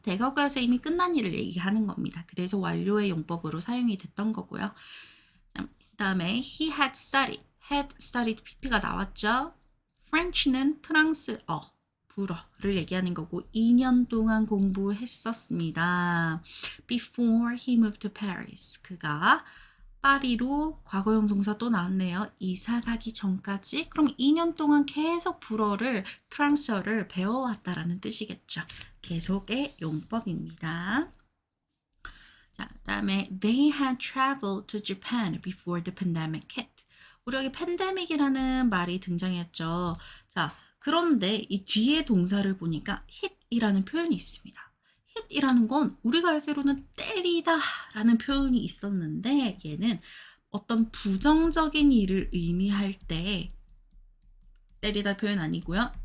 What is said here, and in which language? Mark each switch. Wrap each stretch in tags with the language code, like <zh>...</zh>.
<ko>대과거에서 이미 끝난 일을 얘기하는 겁니다. 그래서 완료의 용법으로 사용이 됐던 거고요. 그 다음에</ko> <en>he had studied pp</en> <ko>가 나왔죠. French는 프랑스어. 불어를 얘기하는 거고 2년 동안 공부했었습니다.</ko> <en>Before he moved to Paris.</en> <ko>그가 파리로 과거형 동사 또 나왔네요. 이사 가기 전까지. 그럼 2년 동안 계속 프랑스어를 배워왔다라는 뜻이겠죠. 계속의 용법입니다. 자, 그다음에</ko> <en>they had traveled to Japan before the pandemic hit.</en> <ko>우리 여기 팬데믹이라는 말이 등장했죠. 자, 그런데 이 뒤에 동사를 보니까 hit이라는 표현이 있습니다. hit이라는 건 우리가 알기로는 때리다 라는 표현이 있었는데 얘는 어떤 부정적인 일을 의미할 때 때리다 표현 아니고요.</ko>